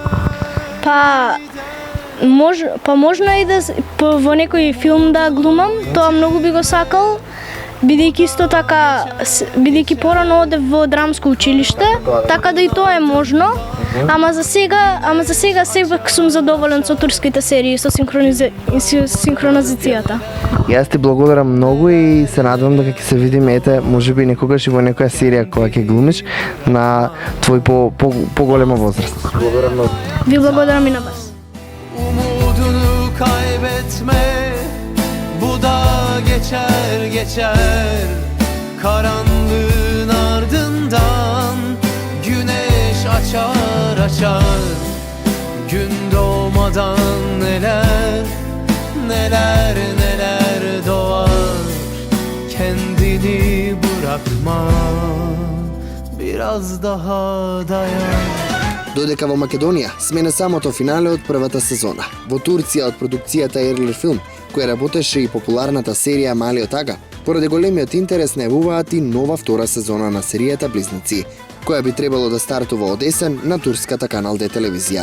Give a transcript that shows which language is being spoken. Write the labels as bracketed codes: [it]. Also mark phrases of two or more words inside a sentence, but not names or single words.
[mk] Можно и да во некој филм да глумам, тоа многу би го сакал, бидејќи исто така, бидејќи порано одев во драмско училиште, така да и тоа е можно, ама за сега сепак сум задоволен со турските серии, со синхронизацијата. Јас ти благодарам многу и се надевам дека ќе се видиме можеби некогаш и во некоја серија која ќе глумиш на твој поголема возраст. Благодарам многу. Ви благодарам и на вас. [tr] Umudunu kaybetme, bu da geçer karanlığın ardından güneş açar gün doğmadan neler doğar, kendini bırakma, biraz daha dayan. [mk] Додека во Македонија сме на самото финале од првата сезона. Во Турција од продукцијата Ерлер Филм, која работеше и популарната серија Малиот ага, поради големиот интерес најавуваат и нова втора сезона на серијата Близнаци, која би требало да стартува од есен на турската Канал Д телевизија.